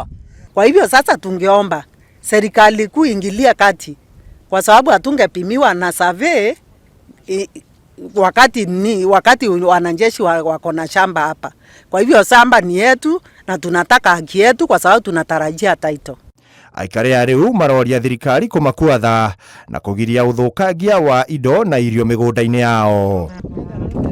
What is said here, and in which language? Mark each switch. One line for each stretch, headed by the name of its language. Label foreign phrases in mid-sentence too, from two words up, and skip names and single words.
Swahili: Kwa hivyo sasa tungeomba serikali kuingilia kati, kwa sababu hatungepimiwa na survey wakati wanajeshi wako na shamba hapa. Kwa hivyo shamba ni yetu na tunataka haki yetu, kwa sababu tunatarajia title.
Kikuyu: Aikari ya riu maroria thirikari kumakuatha na kugiria gũthũkangia wa indo na irio migunda-ini yao.